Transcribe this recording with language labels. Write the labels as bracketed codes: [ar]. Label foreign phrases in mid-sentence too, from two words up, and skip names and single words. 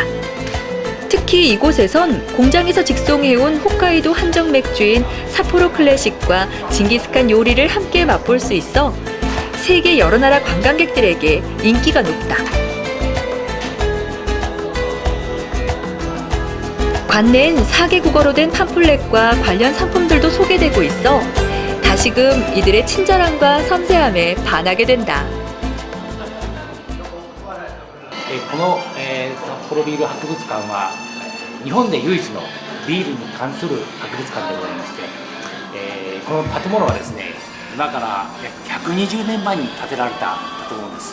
[ko] 특히 이곳에선 공장에서 직송해온 홋카이도 한정 맥주인 삿포로 클래식과 징기스칸 요리를 함께 맛볼 수 있어 세계 여러 나라 관광객들에게 인기가 높다. 관내엔 4개국어로 된 팜플렛과 관련 상품들도 소개되고 있어 다시금 이들의 친절함과 섬세함에 반하게 된다. [ja] この、札幌ビール博物館は日本で唯一のビールに関する博物館でございまして、この建物はですね、今から約120年前に建てられた建物です。